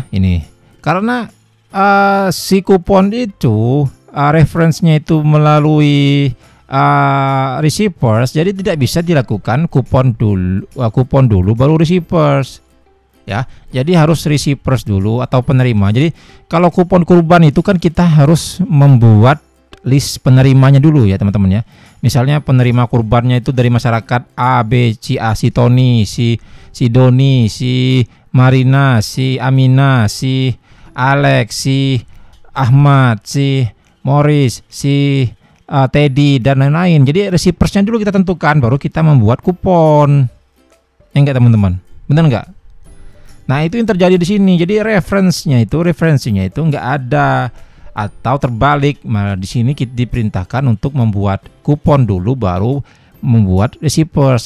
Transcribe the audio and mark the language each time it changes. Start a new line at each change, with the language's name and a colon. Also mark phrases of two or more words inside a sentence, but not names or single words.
Indonesian: Ini karena si kupon itu reference-nya itu melalui receivers, jadi tidak bisa dilakukan kupon dulu baru receivers ya. Jadi harus receivers dulu atau penerima. Jadi kalau kupon kurban itu kan kita harus membuat list penerimanya dulu ya teman-teman ya. Misalnya penerima kurbannya itu dari masyarakat A, B, C, A, si Tony, si Doni, si Marina, si Amina, si Alex, si Ahmad, si Morris, si Teddy dan lain-lain. Jadi receiversnya dulu kita tentukan, baru kita membuat kupon. Enggak teman-teman, benar enggak? Nah, itu yang terjadi di sini. Jadi referensinya itu enggak ada atau terbalik. Malah di sini kita diperintahkan untuk membuat kupon dulu, baru membuat receivers.